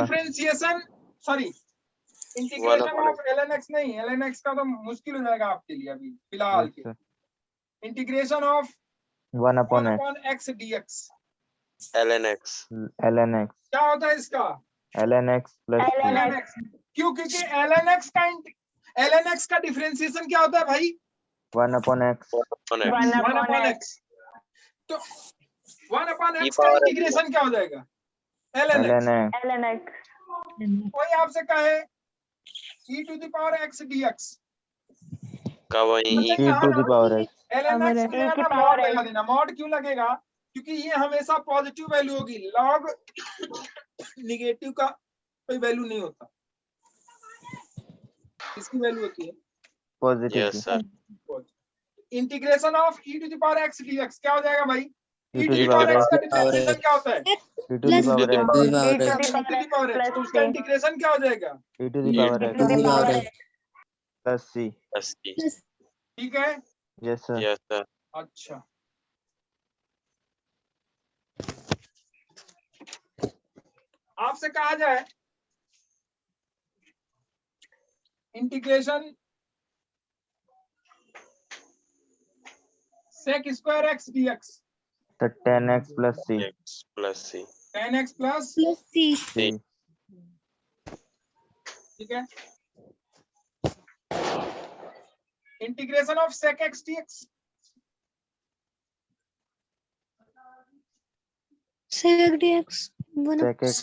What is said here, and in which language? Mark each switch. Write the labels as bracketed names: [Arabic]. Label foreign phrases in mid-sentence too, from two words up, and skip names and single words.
[English] differentiation sorry integration of ln x [Hindi] नहीं ln x का तो मुश्किल हो जाएगा आपके लिए अभी फिलहाल [English] Yes, [Hindi] के [English] sir. integration of 1 upon x. x dx ln x Ln x. [Hindi] क्या होता है इसका [English] Ln x plus c. [Hindi] ln x क्यों क्योंकि ln x का डिफरेंशिएशन क्या होता है भाई [English] 1 upon x. 1 1 1 upon upon x. x तो 1 upon E [Hindi] x का [English] power x. [Hindi] इंटीग्रेशन क्या हो जाएगा ln x [English] Ln x. ln x. [Hindi] कोई आपसे कहे e to the power x dx का वही तो [English] e to the power x. [Hindi] ln x की E की जगह [English] power [Hindi] मॉड लगा [English] x. [Hindi] देना मॉड क्यों लगेगा क्योंकि ये हमेशा [English] positive value [Hindi] होगी लॉग निगेटिव का कोई वैल्यू नहीं होता इसकी वैल्यू होती है [English] Positive. yes sir integration of e to the power x dx [Hindi] क्या हो जाएगा भाई [English] E e to to the the power power [Hindi] x का [English] x. [Hindi] डिफरेंशिएशन क्या होता है [English] E to the power x. To the power E to x. the e to the power x plus [Hindi] तो उसका [English] c. [Hindi] इंटीग्रेशन क्या हो जाएगा [English] E to the power E x. to the power x. x. Plus c. plus c [Hindi] ठीक है [English] Yes sir. yes sir [Hindi] अच्छा आपसे कहा जाए [English] integration sec square x dx So 10x plus c. x plus c 10x प्लस plus c. c. [Hindi] ठीक है [English] integration of sec x dx sec dx 1 Sec x